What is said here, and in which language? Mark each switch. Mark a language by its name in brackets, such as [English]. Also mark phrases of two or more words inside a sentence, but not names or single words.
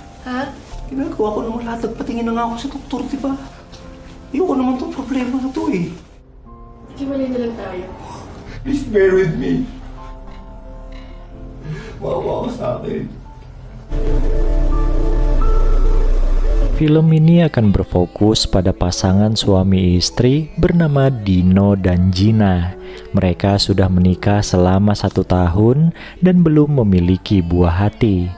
[Filipino] Ha? Ginagawa ko naman lahat. Nagpatingin na nga ako sa doktor, di ba? Ayoko naman itong problema na to eh. Hiwalay na lang tayo. [English] Please bear with me. [Filipino] Maawa ka sa akin. [Indonesian] Film ini akan berfokus pada pasangan suami istri bernama Dino dan Gina. Mereka sudah menikah selama 1 tahun dan belum memiliki buah hati.